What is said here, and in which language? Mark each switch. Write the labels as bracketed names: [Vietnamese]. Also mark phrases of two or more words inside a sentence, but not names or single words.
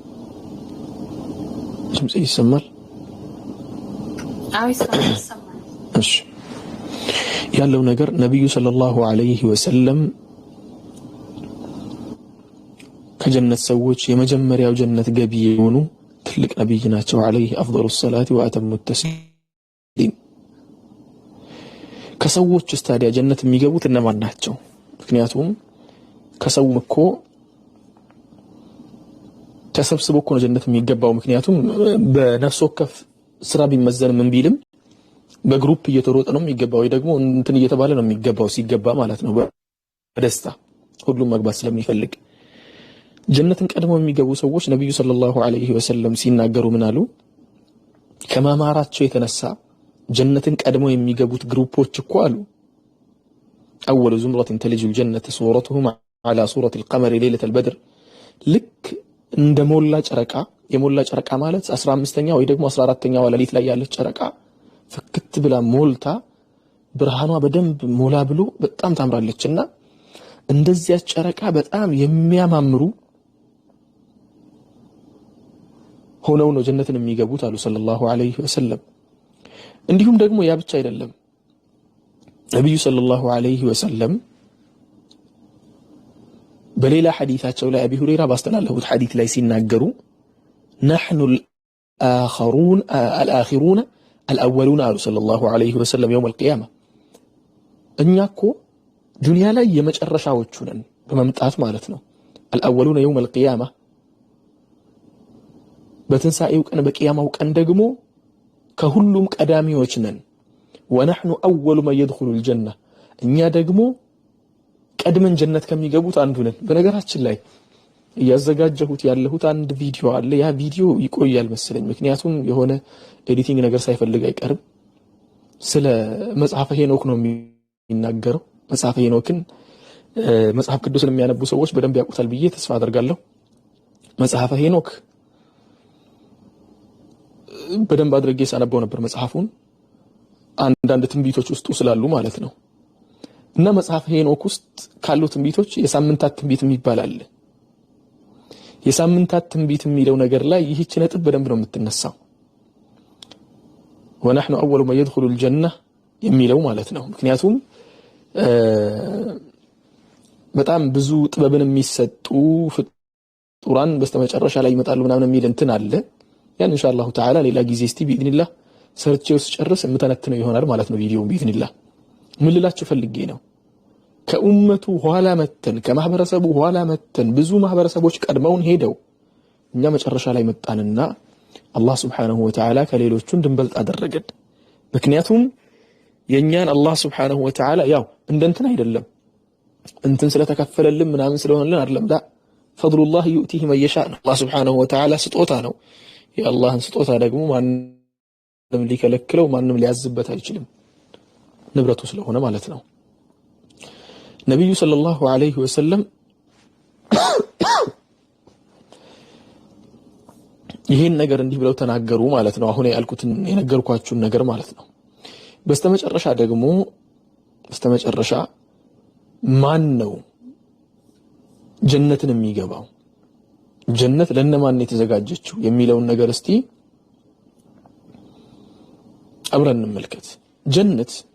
[Amharic] እሺ ያለው ነገር ነብዩ [Arabic] صلى الله عليه وسلم [Amharic] ከጀነት ሰዎች የመጀመሪያው ጀነት ገቢ የሆኑ ትልቅ ነብይ ናቸው። [Arabic] عليه أفضل الصلاة وأتم التسليم። [Amharic] ከሰዎች ታዲያ ጀነት የሚገቡት እነማን ናቸው? ምክንያቱም ከሰው እኮ ተሰብስቦ እኮ ነው ጀነት የሚገባው። ምክንያቱም በነፍስ ወከፍ ስራ ቢመዘን ምን ቢልም በግሩፕ እየተሮጠ ነው የሚገባው፣ ወይ ደግሞ እንትን እየተባለ ነው የሚገባው ሲገባ ማለት ነው በደስታ ሁሉም መግባት ስለሚፈልግ። ጀነትን ቀድመው የሚገቡ ሰዎች ነብዩ [Arabic] صلى الله عليه وسلم [Amharic] ሲናገሩ ምን አሉ? ከማማራቸው የተነሳ ጀነትን ቀድመው የሚገቡት ግሩፖች እኮ አሉ [Arabic] أول زمرة تلج الجنة صورتهم على صورة القمر ليلة البدر [Amharic] ልክ እንደ ሞላ ጨረቃ የሞላ ጨረቃ ማለት 15ኛ ወይ ደግሞ 14ኛው ሌሊት ላይ ያለች ጨረቃ ፍክት ብላ ሞልታ ብርሃኗ በደንብ ሞላ ብሎ በጣም ታምራለችና እንደዚያ ጨረቃ በጣም የሚያማምሩ ሆነው ነው ጀነትን የሚገቡት አሉ [Arabic] صلى الله عليه وسلم። [Amharic] እንዲሁም ደግሞ ያ ብቻ አይደለም። ነብዩ [Arabic] صلى الله عليه وسلم [Amharic] በሌላ ሐዲታቸው ላይ አቢ ሁረይራ ባስተላለፉት ሐዲት ላይ ሲናገሩ [Arabic] نحن الآخرون الأولون [Amharic] አሉ [Arabic] صلى الله عليه وسلم يوم القيامة [Amharic] እኛ እኮ ዱንያ ላይ የመጨረሻዎቹ ነን በመምጣት ማለት ነው [Arabic] الأولون يوم القيامة [Amharic] በትንሳኤው ቀን በቂያማው ቀን ደግሞ ከሁሉም ቀዳሚዎች ነን [Arabic] ونحن أول من يدخل الجنة [Amharic] እኛ ደግሞ ቀድመን ጀነት ከሚገቡት አንዱ ነን በነገራችን ላይ ያዘጋጀሁት ያለሁት አንድ ቪዲዮ አለ ያ ቪዲዮ ይቆያል መሰለኝ ምክንያቱም የሆነ ኤዲቲንግ ነገር ሳይፈልግ አይቀርም ስለ መጽሐፈ ሄኖክ ነው የሚናገረው መጽሐፈ ሄኖክን መጽሐፍ ቅዱስን የሚያነቡ ሰዎች በደንብ ያውቁታል ብዬ ተስፋ አደርጋለሁ መጽሐፈ ሄኖክ በደንብ አድርጌ ሳነበው ነበር መጽሐፉን አንዳንድ ትንቢቶች ውስጥ ስላሉ ማለት ነው እና መጽሐፈ ሄኖክ ውስጥ ካሉ ትንቢቶች የሳምንታት ትንቢት የሚባል አለ የሳምንታት ትንቢት የሚለው ነገር ላይ ይህች ነጥብ በደንብ ነው የምትነሳው [Arabic] ونحن اول ما يدخل الجنه [Amharic] የሚለው ማለት ነው ምክንያቱም በጣም ብዙ ጥበብን የሚሰጡ ፍጡራን በስተመጨረሻ ላይ ይመጣሉ ምናምን የሚል እንትን አለ ያን [Arabic] إن شاء الله تعالى [Amharic] ሌላ ጊዜ እስቲ ቢኢዝኒላህ ሰርቼው ስጨርስ የምተነትነው ይሆናል ማለት ነው ቪዲዮውን ቢኢዝኒላህ ምን ልላችሁ ፈልጌ ነው ከኡመቱ ኋላ መተን ከማህበረሰቡ ኋላ መተን ብዙ ማህበረሰቦች ቀድመውን ሄደው እኛ መጨረሻ ላይ መጣንና አላህ [Arabic] سبحانه وتعالى [Amharic] ከሌሎቹ እንድንበልጥ አደረገን ምክንያቱም የኛን አላህ [Arabic] سبحانه وتعالى [Amharic] ያው እንደንትን አይደለም እንትን ስለተከፈለልን ምናምን ስለሆነልን አይደለም [Arabic] ذا فضل الله يؤتيه من يشاء [Amharic] አላህ [Arabic] سبحانه وتعالى [Amharic] ስጦታ ነው የአላህን ስጦታ ደግሞ ማንም ሊከለክለው ማንም ሊያዝበት አይችልም ንብረቱ ስለሆነ ማለት ነው ነብዩ [Arabic] صلى الله عليه وسلم [Amharic] ይሄን ነገር እንዲህ ብለው ተናገሩ ማለት ነው አሁን ያልኩትን የነገርኳችሁን ነገር ማለት ነው በስተመጨረሻ ደግሞ በስተመጨረሻ ማን ነው ጀነትን የሚገባው ጀነት ለነማን ነው የተዘጋጀችው የሚለውን ነገር እስቲ አብረን እንመልከት ጀነት